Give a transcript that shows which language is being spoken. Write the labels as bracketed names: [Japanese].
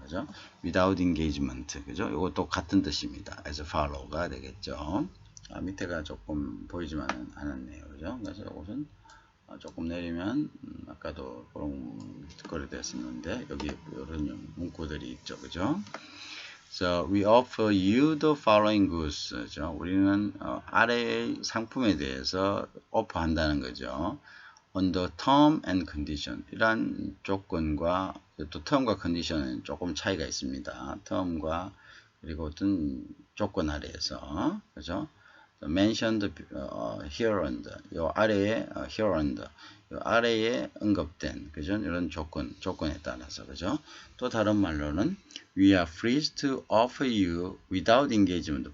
[Korean] 그죠? [English] without engagement. [Korean] 그죠? 이것도 같은 뜻입니다. [English] as follow [Korean] 가 되겠죠. 밑에가 조금 보이지만 않았네요. 그죠? 그래서 이것은 조금 내리면 아까도 그런 거리 됐었는데 여기 이런 문구들이 있죠. 그죠? [English] So we offer you the following goods. [Korean] 그죠? 우리는 아래의 상품에 대해서 오퍼한다는 거죠. [English] On the term and condition. [Korean] 이러한 조건과 또 term과 condition은 조금 차이가 있습니다. term과 그리고 어떤 조건 아래에서 그죠? [English] mentioned hereunder. [Korean] 요 아래에 [English] hereunder. [Korean] 요 아래에 언급된 그죠? 이런 조건에 따라서 그죠? 또 다른 말로는 [English] we are free to offer you without engagement.